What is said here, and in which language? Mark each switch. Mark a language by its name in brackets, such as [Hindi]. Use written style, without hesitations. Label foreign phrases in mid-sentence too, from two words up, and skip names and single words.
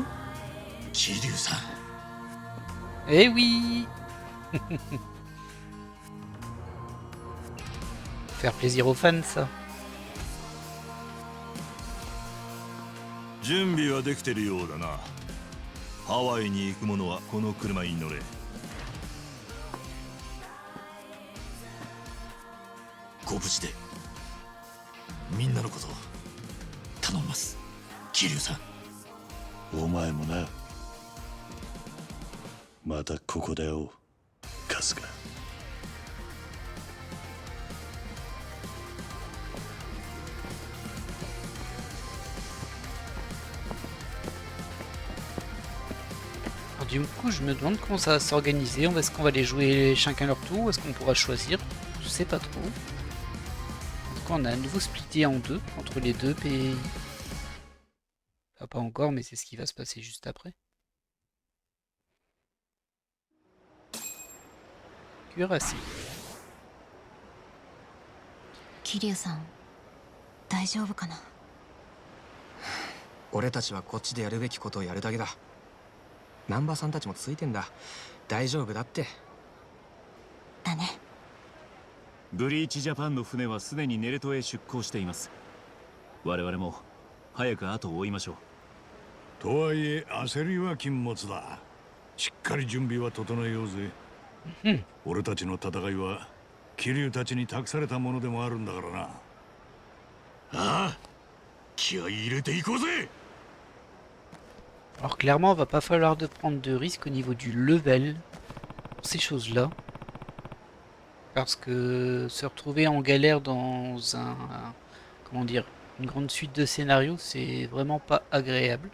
[Japanese] 桐生さん。 [French] Eh oui. Faire plaisir aux fans, ça. [Japanese] 準備はできてるようだな。ハワイに行く者はこの車に乗れ。ご無事でみんなのことを頼みます、桐生さん。お前もな。またここで会おう、春日。 [French] Alors, du coup, je me demande comment ça va s'organiser. Est-ce qu'on va les jouer chacun leur tour ou est-ce qu'on pourra choisir? Je sais pas trop. En tout cas, on a à nouveau splitté en deux entre les deux pays. Enfin, pas encore, mais c'est ce qui va se passer juste après. Cuirassé. [Japanese] 桐生さん、大丈夫かな。俺たちはこっちでやるべきことをやるだけだ。難波さんたちもついてんだ。大丈夫だって。だね。ブリーチジャパンの船はすでにネレトへ出港しています。我々も早く後を追いましょう。とはいえ焦りは禁物だ。しっかり準備は整えようぜ。俺たちの戦いは桐生たちに託されたものでもあるんだからな。ああ、気合い入れていこうぜ。 [French] Alors clairement, il va pas falloir de prendre de risques au niveau du level pour ces choses-là. Parce que se retrouver en galère dans comment dire, une grande suite de scénarios, c'est vraiment pas agréable.